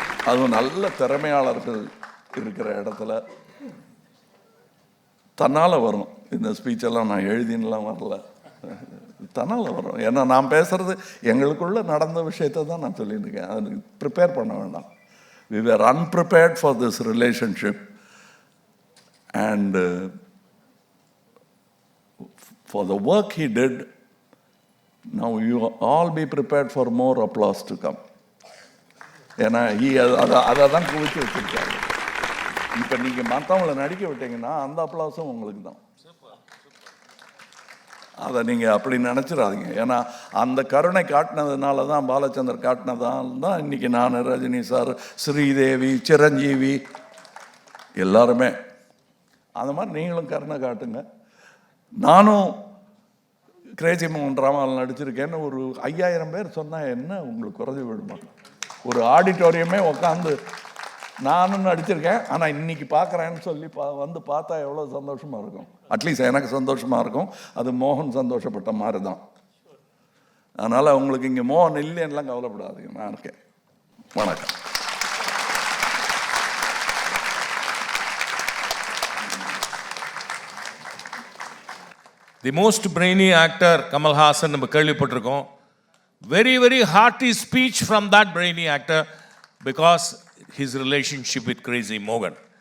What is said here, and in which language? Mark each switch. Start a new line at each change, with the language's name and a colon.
Tamil: அதுவும் நல்ல திறமையாளர்கள் இருக்கிற இடத்துல தன்னால் வரும். இந்த ஸ்பீச்செல்லாம் நான் எழுதின்லாம் வரல, தன்னால் வரும். ஏன்னா நான் பேசுகிறது எங்களுக்குள்ளே நடந்த விஷயத்தை தான் நான் சொல்லியிருக்கேன். அது ப்ரிப்பேர் பண்ண வேண்டாம்.
English: We were unprepared for this relationship and for the work he did. Now you all be prepared for more applause to come.
Tamil: ஏன்னா அதை தான் குவிச்சு வச்சுருக்காரு. இப்போ நீங்கள் மற்றவங்களை நடிக்க விட்டீங்கன்னா அந்த அப்ளாஸும் உங்களுக்கு தான். அதை நீங்கள் அப்படி நினச்சிடாதீங்க. ஏன்னா அந்த கருணை காட்டினதுனால தான், பாலச்சந்தர் காட்டினதால் தான் இன்றைக்கி நான், ரஜினி சார், ஸ்ரீதேவி, சிரஞ்சீவி எல்லாருமே அந்த மாதிரி நீங்களும் கருணை காட்டுங்க. நானும் கிரேசி மோகன் ட்ராமாவில் நடிச்சிருக்கேன்னு ஒரு 5000 பேர் சொன்னால் என்ன உங்களுக்கு குறைஞ்சி விடுமா? ஒரு ஆடிட்டோரியமே உட்காந்து நானும் நடிச்சிருக்கேன். ஆனால் இன்னைக்கு பார்க்குறேன்னு சொல்லி வந்து பார்த்தா எவ்வளோ சந்தோஷமாக இருக்கும். அட்லீஸ்ட் எனக்கு சந்தோஷமாக இருக்கும். அது மோகன் சந்தோஷப்பட்ட மாதிரி தான். அதனால் உங்களுக்கு இங்கே மோகன் இல்லைன்னுலாம் கவலைப்படாதீங்க, நான் இருக்கேன். வணக்கம்.
English: the most brainy actor
Tamil: Kamal Haasan நம்ம கேள்விப்பட்டிருக்கோம்.
English: Very, very hearty speech from that brainy actor because his relationship with Crazy Morgan.